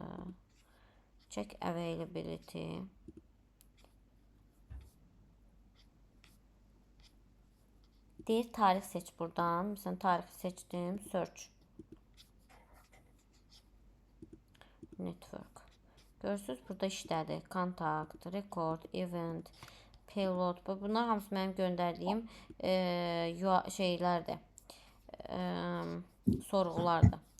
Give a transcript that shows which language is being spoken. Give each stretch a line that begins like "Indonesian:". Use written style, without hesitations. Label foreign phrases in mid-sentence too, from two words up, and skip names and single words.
English: Check availability.
Azerbaijani: Deyir, tarix seç buradan. Məsələn, tarixi seçdim.
English: Search. Network.
Azerbaijani: Görürsünüz, burada işlədi.
English: Contact, record, event, payload.
Azerbaijani: Bunlar hamısı mənim göndərdiyim şeylərdir. Sorğulardır.